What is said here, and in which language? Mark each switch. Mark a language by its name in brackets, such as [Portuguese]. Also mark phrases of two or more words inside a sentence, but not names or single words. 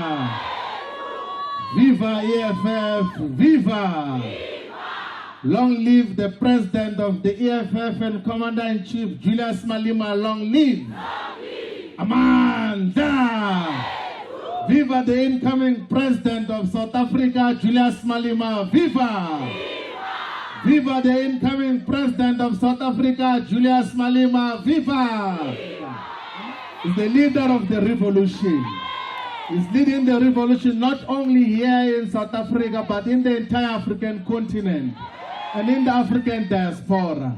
[English] Viva EFF, viva! Long live the President of the EFF and Commander-in-Chief, Julius Malema, long live! Amanda! Viva the incoming President of South Africa, Julius Malema, viva! Viva the incoming President of South Africa, Julius Malema, viva! He's the leader of the revolution. He's leading the revolution not only here in South Africa, but in the entire African continent and in the African diaspora.